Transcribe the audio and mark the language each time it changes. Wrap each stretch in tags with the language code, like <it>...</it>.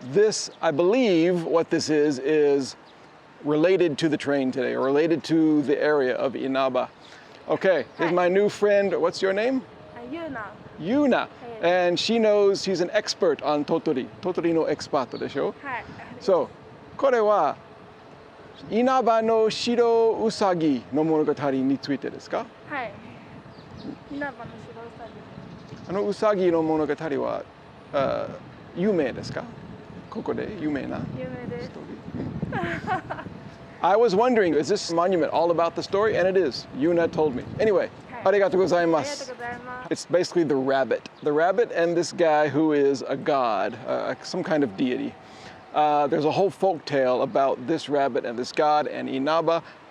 <en>This, I believe what this is related to the train today, or related to the area of Inaba. Okay, here's my new friend. What's your name? Yuna. And she knows, she's an expert on Tottori. Tottori no expert</en> <ja>でしょ? So, これは稲葉の白うさぎの物語についてですか?はい。稲葉の白うさぎ。あのうさぎの物語は有名ですか? ここで有名な?有名です。</ja> <en>I was wondering, is this monument all about the story? And it is. Yuna told me. Anyway,</en> <ja>arigatou gozaimasu.</ja> <en>It's basically the rabbit. The rabbit and this guy who is a god, some kind of deity. There's a whole folk tale about this rabbit and this god and Inaba.</en>